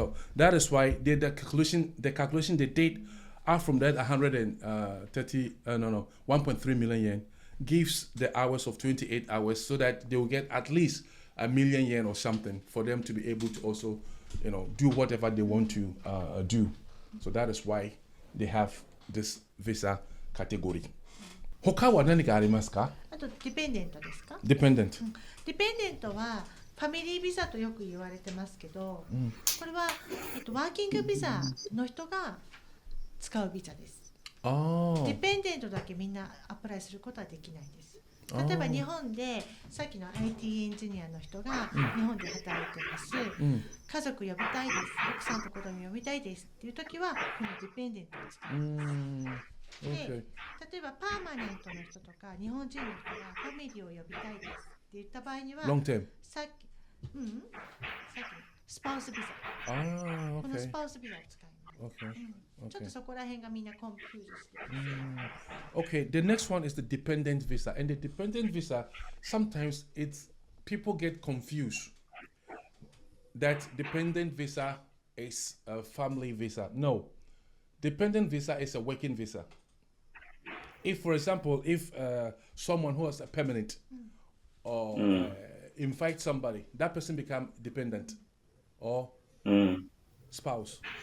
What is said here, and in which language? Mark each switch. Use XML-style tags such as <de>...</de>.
<en>So that is why the calculation they did out from that 1.3 million yen gives the hours of 28 hours so that they will get at least a million yen or something for them to be able to also do whatever they want to do. So that is why they have this visa category.</en> <ja>他は何かありますか？あとディペンデントですか？</ja> <en>Dependent.</en> <ja>ディペンデントはファミリービザとよく言われてますけど、これは、ワーキングビザの人が使うビザです。ディペンデントだけみんなアプライすることはできないです。例えば日本でさっきの IT エンジニアの人が日本で働いてます、家族呼びたいです、奥さんと子供呼びたいですっていう時はこのディペンデントを使います。で、例えばパーマネントの人とか日本人の人がファミリーを呼びたいですって言った場合にはさっきのスパウスビザ、このスパウスビザを使います。ちょっとそこら辺がみんなコンフューズしてる。</ja> <en>Okay, the next one is the dependent visa. And the dependent visa, sometimes people get confused that dependent visa is a family visa. No, dependent visa is a working visa. If, for example, someone who has a permanent or invite somebody, that person become dependent or spouse.</en>